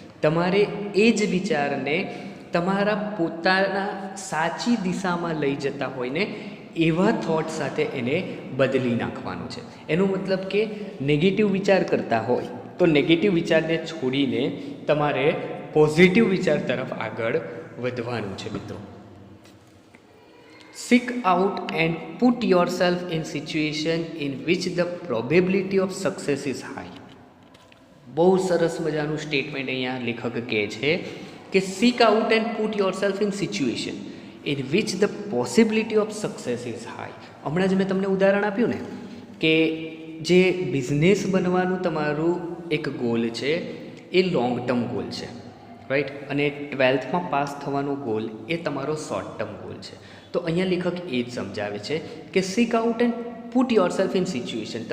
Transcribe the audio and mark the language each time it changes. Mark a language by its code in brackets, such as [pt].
[gu] તમારે એ જ વિચારને તમારા પોતાના સાચી દિશામાં લઈ જતા હોય ને એવા થોટ સાથે એને બદલી નાખવાનું છે. એનો મતલબ કે નેગેટિવ વિચાર કરતા હોય તો નેગેટિવ વિચારને છોડીને તમારે પોઝિટિવ વિચાર તરફ આગળ વધવાનું છે મિત્રો. [en] Seek out and put yourself in situation in which the probability of success is high. [gu] બહુ સરસ મજાનું સ્ટેટમેન્ટ અહીંયા લેખક કહે છે કે [en] seek out and put yourself in situation in which the possibility of success is high. [gu] હમણાં જ મેં તમને ઉદાહરણ આપ્યું ને કે જે બિઝનેસ બનવાનું તમારું એક ગોલ છે એ લોંગ ટર્મ ગોલ છે, રાઈટ, અને 12થમાં પાસ થવાનો ગોલ એ તમારો શોર્ટ ટર્મ ગોલ છે. તો અહીંયા લેખક એ જ સમજાવે છે કે [en] Seek out and put yourself in situation.